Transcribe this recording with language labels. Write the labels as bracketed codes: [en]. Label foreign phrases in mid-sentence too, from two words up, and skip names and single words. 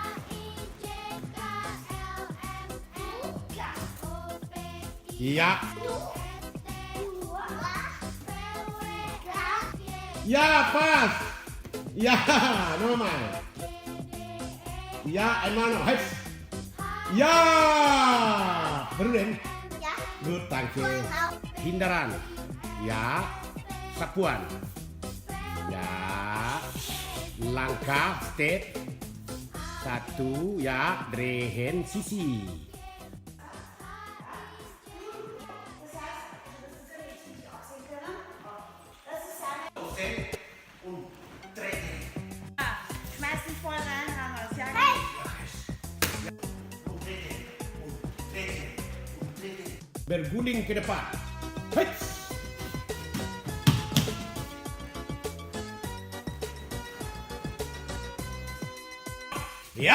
[id] Ya. Ya, pas. Ya, normal. Ya, emang heads. Ya. Berulang. [en] Good, thank you. [id] Hindaran. Ya. Sapuan. Ya. Langkah step. Satu, ya. [de] Drehen sisi. Schmeiß dich voll rein, Hannes. Ja, [id] Berguling ke depan. Heads. Ya.